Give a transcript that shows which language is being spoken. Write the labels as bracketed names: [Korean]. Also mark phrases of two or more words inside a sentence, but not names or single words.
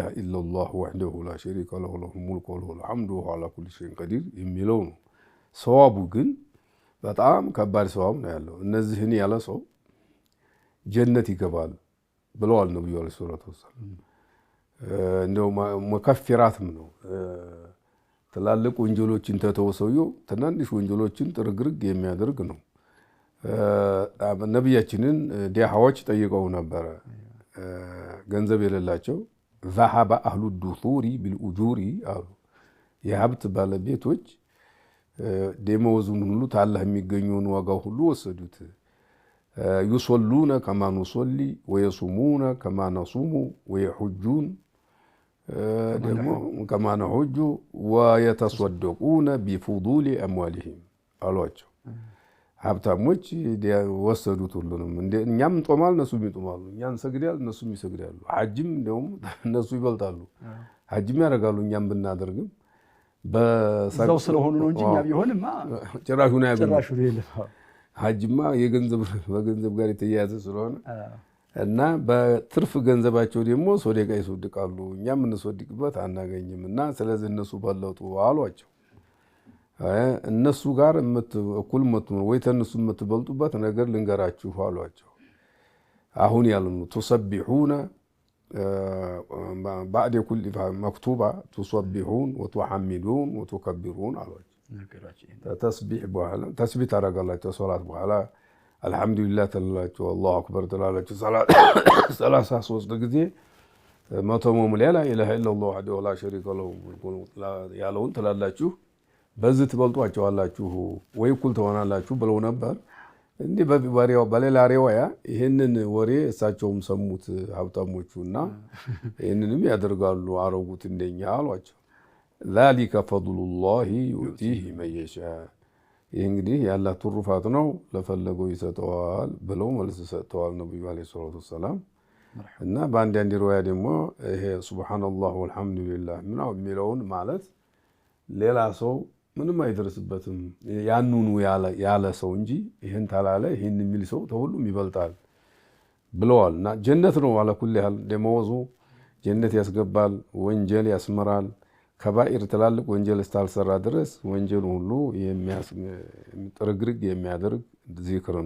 [Arabic] إلا الله وحده لا شريك له له الملك وله الحمد وهو على كل شيء قدير [Amharic] የሚለው ነው። ሰዋቡ ግን በጣም ከባድ ሰዋብ ነው ያለው። እነዚህን ያለ ሰው ጀነት ይገባል ብለዋል ነብዩ [Arabic] عليه الصلاة والسلام። [Amharic] እንደው መከፊራትም ነው። ትላልቅ ወንጀሎችን ተተው ሰውየው ትናንሽ ወንጀሎችን ጥርግርግ የሚያደርግ ነው። ነቢያችንን ዲያሃዎች ጠይቀው ነበረ። ገንዘብ የሌላቸው [Arabic] ذهب أهل الدثور بالأجور [Amharic] አሉ። የሀብት ባለቤቶች ደመወዙን ሁሉ ታላህ የሚገኘውን ዋጋው ሁሉ ወሰዱት። [Arabic] يصلون كما نصلي ويصومون كما نصوم ويحجون [Amharic] ደግሞ [Arabic] كما نحج ويتصدقون بفضول أموالهم [Amharic] አሏቸው። ሀብታሞች ወሰዱት ሁሉንም። እኛም እንጦማል እነሱም ይጦማሉ፣ እኛም እንሰግዳል እነሱም ይሰግዳሉ። ሐጅም እንደውም እነሱ ይበልጣሉ፣ ሐጅም ያደርጋሉ እኛም ብናደርግም በዛው ስለሆኑ ነው እንጂ እኛ ቢሆንማ ጭራሹን ያገኙ። ሐጅማ በገንዘብ ጋር የተያያዘ ስለሆነ እና በትርፍ ገንዘባቸው ደግሞ ሶደቃ ይሶድቃሉ፣ እኛም እንሶድቅበት አናገኝም እና ስለዚህ እነሱ በለጡ አሏቸው። እነሱ ጋር እኩል የምትሆኑ ወይ ተነሱ የምትበልጡበት ነገር ልንገራችሁ አሏቸው። አሁን ያሉን ተሰቢሁና [Arabic] بعد كل مكتوبة تسبحون وتحمدون وتكبرون [Amharic] አሏቸው። ተስቢህ በኋላ ተስቢህ ታደርጋላችሁ ሶላት በኋላ አልহামዱሊላህ ትላላችሁ፣ [Arabic] الله أكبر [Amharic] ትላላችሁ 33 ጊዜ። 100 መሙሊያ [Arabic] لا إله إلا الله وحده لا شريك له [Amharic] ያለውን ትላላችሁ። በዚህ ትበልጧቸዋላችሁ ወይ እኩል ትሆናላችሁ ብለው ነበር። እንዲህ በሌላ ሪዋያ ይህንን ወሬ እሳቸውም ሰሙት ሀብታሞቹና ይህንንም ያደርጋሉ አረጉት እንደኛ አሏቸው። [Arabic] ذلك فضل الله يؤتيه من يشاء። [Amharic] ይህ እንግዲህ የአላህ ትሩፋት ነው ለፈለገው ይሰጠዋል ብለው መልስ ሰጥተዋል ነብዩ አለይሂ [Arabic] الصلاة والسلام። [Amharic] እና በአንዳንድ ሪዋያ ደግሞ ይሄ [Arabic] سبحان الله والحمد لله [Amharic] ምናምን የሚለውን ማለት ሌላ ሰው ምንም አይደርስበትም ያንኑ ያለ ሰው እንጂ ይሄን ታላለ ይሄን የሚል ሰው ተሁሉም ይበልጣል ብለዋል። እና ጀነት ነው አለ ኩል ያህል ደመወዙ ጀነት ያስገባል፣ ወንጀል ያስመራል። ከባኢር ትላልቅ ወንጀል እስካልሰራ ድረስ ወንጀል ሁሉ የሚጥርግርግ የሚያደርግ ዚክር ነው።